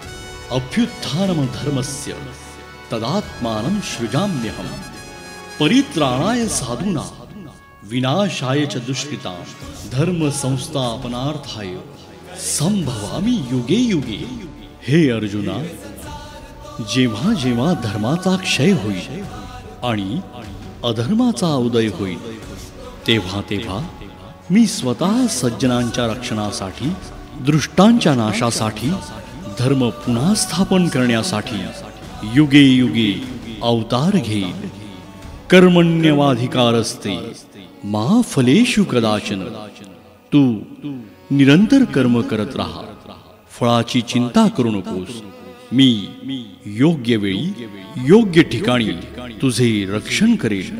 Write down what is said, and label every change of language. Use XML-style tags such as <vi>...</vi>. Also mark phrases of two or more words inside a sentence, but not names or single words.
<sa>अभ्युत्थानं धर्मस्य तदात्मानं सृजाम्यहम् परित्राणाय साधूनां विनाशाय च दुष्कृतां धर्म संस्थापनार्थाय संभवामि युगे युगे.</sa> <mr>हे अर्जुना, जेव्हा जेव्हा धर्माचा क्षय होईल आणि अधर्माचा उदय होईल तेव्हा तेव्हा मी स्वतः सज्जनांच्या रक्षणासाठी, दुष्टांच्या नाशासाठी, धर्म पुन्हा स्थापन करण्यासाठी</mr> <sa>युगे युगे</sa> <mr>अवतार घेईल.</mr> <sa>कर्मण्यवाधिकारस्ते मा फलेषु कदाचन.</sa> <mr>तू निरंतर कर्म करत राहा, फळाची चिंता करू नकोस. मी योग्य वेळी योग्य ठिकाणी तुझे रक्षण करेन.</mr>